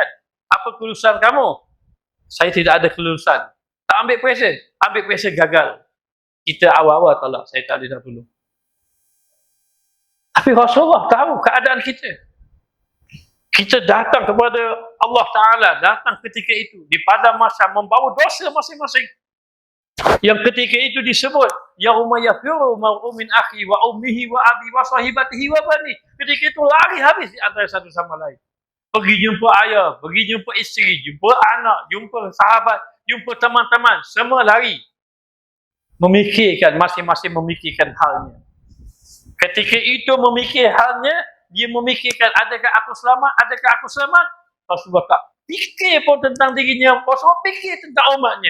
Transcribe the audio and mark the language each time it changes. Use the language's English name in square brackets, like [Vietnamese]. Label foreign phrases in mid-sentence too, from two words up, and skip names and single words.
[Malay] Apa kelulusan kamu? Saya tidak ada kelulusan. Tak ambil pressure? Ambil pressure gagal. Kita awal-awal tolak, saya tak boleh nak tolong. Tapi Rasulullah tahu keadaan kita. Kita datang kepada Allah Ta'ala, datang ketika itu, di pada masa membawa dosa masing-masing. Yang ketika itu disebut, [Arabic] يوم يفر المرء من أخيه وأمه وأبيه وصاحبته وبنيه. [Malay] Ketika itu lari habis di antara satu sama lain. Pergi jumpa ayah, pergi jumpa isteri, jumpa anak, jumpa sahabat, jumpa teman-teman, semua lari. Memikirkan, masing-masing memikirkan halnya. Ketika itu memikir halnya, dia memikirkan adakah aku selamat, adakah aku selamat. Rasulullah tak fikir pun tentang dirinya, Rasulullah fikir tentang umatnya.